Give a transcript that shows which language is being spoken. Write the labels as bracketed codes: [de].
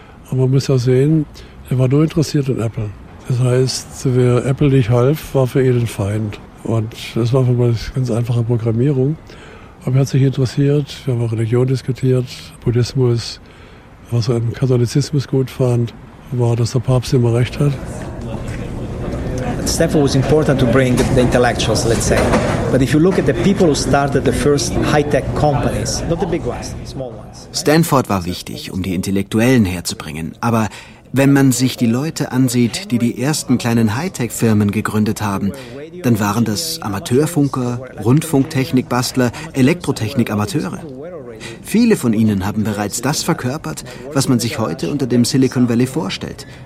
[de] Aber man muss ja sehen, er war nur interessiert in Apple. Das heißt, wer Apple nicht half, war für ihn ein Feind. Und das war für mich eine ganz einfache Programmierung. Aber er hat sich interessiert, wir haben auch Religion diskutiert, Buddhismus, was er im Katholizismus gut fand, war, dass der Papst immer recht hat. [en] Stefan was important to bring the intellectuals, let's say. But if you look at the people who started the first high-tech companies, not the big ones, small ones. [de] Stanford war wichtig, um die Intellektuellen herzubringen. Aber wenn man sich die Leute ansieht, die die ersten kleinen High-Tech-Firmen gegründet haben, dann waren das Amateurfunker, Rundfunktechnik-Bastler, Elektrotechnik-Amateure. Viele von ihnen haben bereits das verkörpert, was man sich heute unter dem Silicon Valley vorstellt.